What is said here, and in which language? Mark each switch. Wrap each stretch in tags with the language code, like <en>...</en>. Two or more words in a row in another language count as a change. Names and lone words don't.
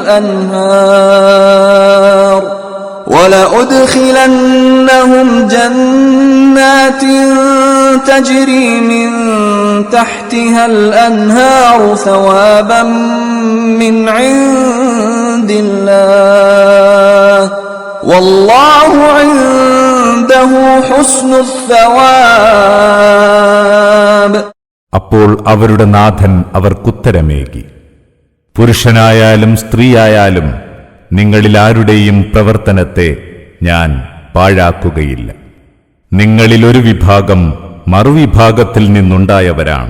<ar>الأنهار ثوابا من عند الله والله عنده حسن الثواب.</ar> <ml>അപ്പോൾ അവരുടെ നാഥൻ അവർക്കുത്തരമേകി, പുരുഷനായാലും സ്ത്രീയായാലും നിങ്ങളിൽ ആരുടെയും പ്രവർത്തനത്തെ ഞാൻ പാഴാക്കുകയില്ല. നിങ്ങളിൽ ഒരു വിഭാഗം മറുവിഭാഗത്തിൽ നിന്നുണ്ടായവരാണ്.</ml>